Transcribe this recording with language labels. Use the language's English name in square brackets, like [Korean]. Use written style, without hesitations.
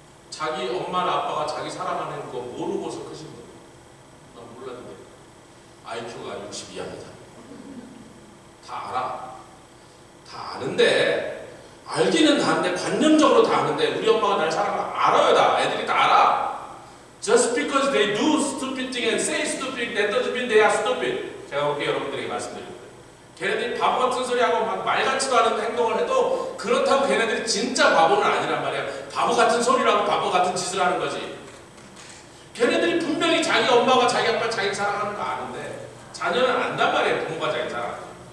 [Korean] 자기 엄마나 아빠가 자기 사랑하는 거 모르고서 크신 거예요. 난 몰랐는데 IQ가 62입니다. 다 알아. 다 아는데, 알기는 다 아는데, 관념적으로 다 아는데, 우리 엄마가 날 사랑하는 거 알아요. 다 애들이 다 알아. [English] Just because they do stupid thing and say stupid, that doesn't mean they are stupid. [Korean] 제가 그렇게 여러분들에게 말씀드릴 거예요. 걔네들이 바보 같은 소리하고 막 말 같지도 않은 행동을 해도 그렇다고 걔네들이 진짜 바보는 아니란 말이야. 바보 같은 소리를 하고 바보 같은 짓을 하는 거지. 걔네들이 분명히 자기 엄마가 자기 아빠 자기 사랑하는 거 아는데 자녀는 안단 말이에요. 부모가 자기 사랑하는 거.